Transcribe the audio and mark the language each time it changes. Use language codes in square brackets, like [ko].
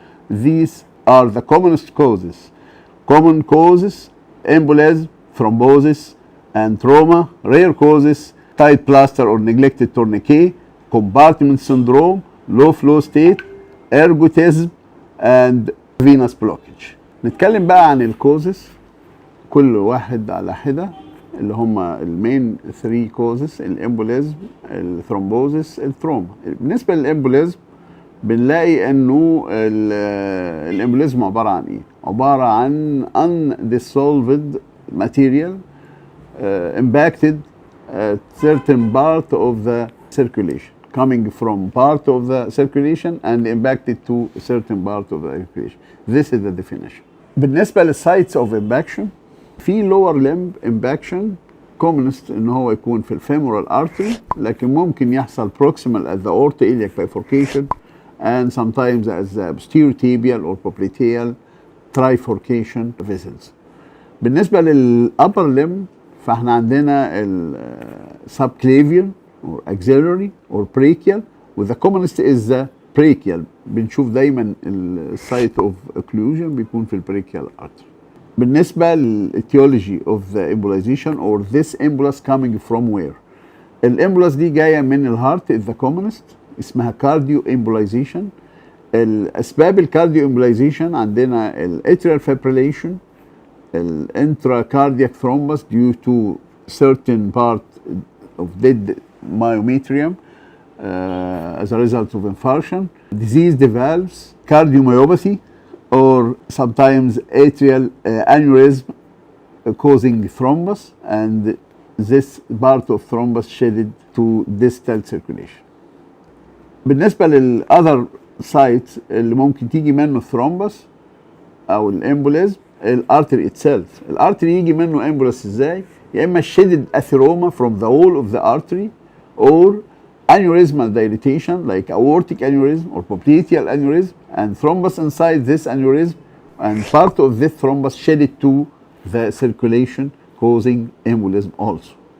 [en] These are the commonest causes. Common causes: embolism, thrombosis, and trauma. Rare causes: tight plaster or neglected tourniquet, compartment syndrome, low flow state, ergotism, and venous blockage. [ar] نتكلم بقى عن الكوزز كل واحد على حدة، اللي هم المين 3 كوزز: الامبوليزم، الثرومبوزس، التروما. بالنسبة للامبوليزم بنلاقي انه الامبوليزم عبارة عن [en] ايه؟ عبارة عن undissolved material impacted a certain part of the circulation, coming from part of the circulation and impacted to a certain part of the circulation. This is the definition. بالنسبة للsites of impaction، في lower limb impaction commonest [ar] ان هو يكون في الفيمورال [en] artery، [ar] لكن ممكن يحصل [en] proximal at the aortoiliac bifurcation and sometimes as the posterior tibial or popliteal trifurcation vessels. بالنسبة للupper limb [ar] فاحنا عندنا [en] subclavian or axillary or brachial, و the commonest is the brachial. [ar] بنشوف دايما السايت اوف occlusion بيكون في البراchial artery. [en] بالنسبة للetiology of the embolization or this embolus coming from where، [ar] الامبولاس دي جاية من الهارت [en] is the commonest، [ar] اسمها [en] cardio embolization. [ar] الأسباب الكارديو [en] embolization عندنا atrial fibrillation، intracardiac thrombus due to certain part of dead myometrium as a result of infarction, diseased valves, cardiomyopathy, or sometimes atrial aneurysm causing thrombus, and this part of thrombus shedded to distal circulation. [ar] بالنسبة لل [en] other sites [ar] اللي ممكن تيجي منه الثرومبس أو الامبوليزم، الارتري itself. الارتري يجي منه امبولس ازاي؟ يا اما [en] shedded atheroma from the wall of the artery or aneurysmal dilatation like aortic aneurysm or popliteal aneurysm and thrombus inside this aneurysm, and part of this thrombus shedded to the circulation causing embolism also.